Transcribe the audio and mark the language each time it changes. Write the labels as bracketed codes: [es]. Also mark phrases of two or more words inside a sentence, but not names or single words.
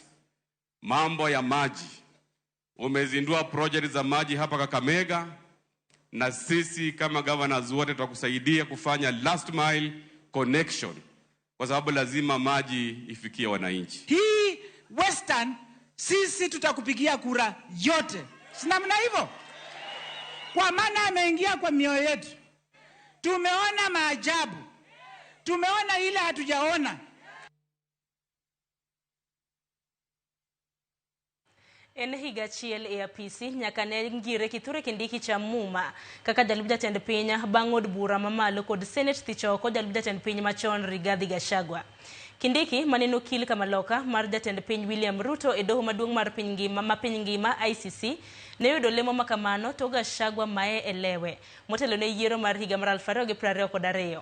[sw] Mambo ya maji, umezindua project za maji hapa Kakamega, na sisi kama governors wote tutakusaidia kufanya [en] last mile connection, [sw] kwa sababu lazima maji ifikie wananchi. Hii Western sisi tutakupigia kura yote. Si namna hivyo? Kwa maana ameingia kwa mioyo yetu. Tumeona maajabu. Tumeona ile hatujaona. [luo] En higa achiel e apisi nyaka ne ngire Kithure Kindiki cha Muma kaka jalup jatend piny bang' od bura mamalo kod Senate thich oko jalup jatend piny machon Rigathi Gachagua. Kindiki maneno okil kamaloka mar jatend piny William Ruto e doho maduong' mar piny ngima ICC ne yudo lemo makamano to Gachagua mae elewe motelo ne yiero mar higa mar 2022.